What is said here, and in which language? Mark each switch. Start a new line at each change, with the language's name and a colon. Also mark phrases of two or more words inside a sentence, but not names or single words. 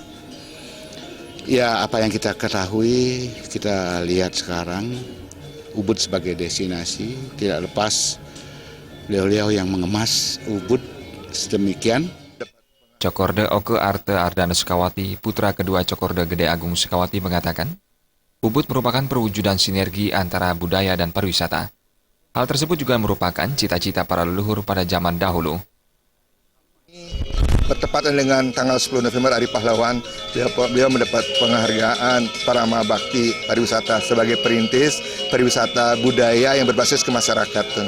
Indonesian: Ya, apa yang kita ketahui, kita lihat sekarang, Ubud sebagai destinasi, tidak lepas beliau-beliau yang mengemas Ubud sedemikian. Cokorda Oke Arte Ardana Sukawati, putra kedua Cokorda Gede Agung Sukawati mengatakan, Ubud merupakan perwujudan sinergi antara budaya dan pariwisata. Hal tersebut juga merupakan cita-cita para leluhur pada zaman dahulu. Bertepatan dengan tanggal 10 November Hari Pahlawan, beliau mendapat penghargaan Parama Bakti Pariwisata sebagai perintis pariwisata budaya yang berbasis kemasyarakatan.